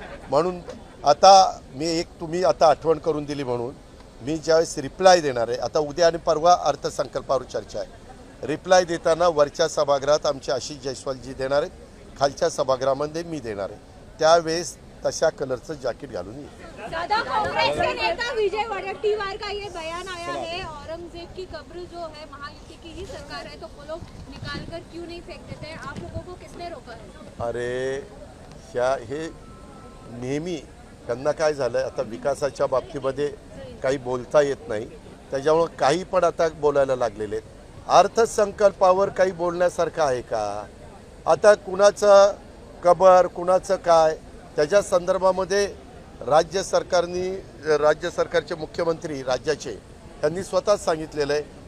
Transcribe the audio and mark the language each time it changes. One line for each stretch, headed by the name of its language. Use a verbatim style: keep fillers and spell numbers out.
Marathi: म्हणून आता मी एक तुम्ही आता आठवण करून दिली म्हणून मी ज्यावेळेस रिप्लाय देणार आहे, आता उद्या आणि परवा अर्थसंकल्पावर चर्चा आहे, रिप्लाय देताना वरच्या सभागृहात आमचे आशिष जयस्वालजी देणार आहेत, खालच्या सभागृहामध्ये मी देणार आहे, त्यावेळेस तशा कलरचं जॅकेट घालून ये.
Hindi: दादा, कांग्रेस के नेता विजय वडेट्टीवार का ये बयान आया है औरंगजेब की कब्र जो है महायुति की ही सरकार है तो वो लोग निकाल कर क्यों नहीं फेंक देते हैं, आप लोगों को किसने रोका है?
Marathi: अरे ह्या हे नेहमी त्यांना काय झालं, आता विकासाच्या बाबतीमध्ये काही बोलता येत नाही त्याच्यामुळं काही पण आता बोलायला लागलेले आहेत. अर्थसंकल्पावर काही बोलण्यासारखं आहे का? आता कुणाचं कबर कुणाचं काय, त्याच्या संदर्भामध्ये राज्य सरकारनी राज्य सरकारचे मुख्यमंत्री राज्याचे त्यांनी स्वतःच सांगितलेलं आहे.